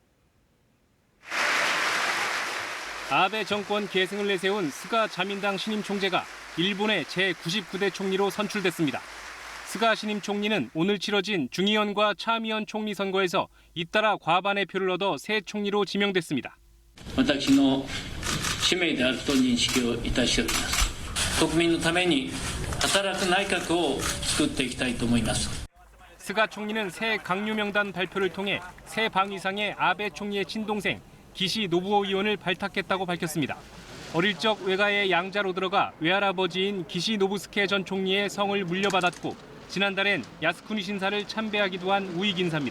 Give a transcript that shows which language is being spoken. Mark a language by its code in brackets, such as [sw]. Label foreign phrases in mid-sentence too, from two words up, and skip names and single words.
[ko] 아베 정권 계승을 내세운 스가 자민당 신임 총재가 일본의 제99대 총리로 선출됐습니다. 스가 신임 총리는 오늘 치러진 중의원과 참의원 총리 선거에서 잇따라 과반의 표를 얻어 새 총리로 지명됐습니다. [ja] 私の使命であると認識をいたしております。国民のために働く内閣を作っていきたいと思います。 [ko] 스가 총리는 새 강요 명단 발표를 통해 새 방위상의 아베 총리의 친동생 기시 노부오 의원을 발탁했다고 밝혔습니다. 어릴 적 외가의 양자로 들어가 외할아버지인 기시 노부스케 전 총리의 성을 물려받았고 지난달엔 야스쿠니 신사를 참배하기도 한 우익 인사입니다.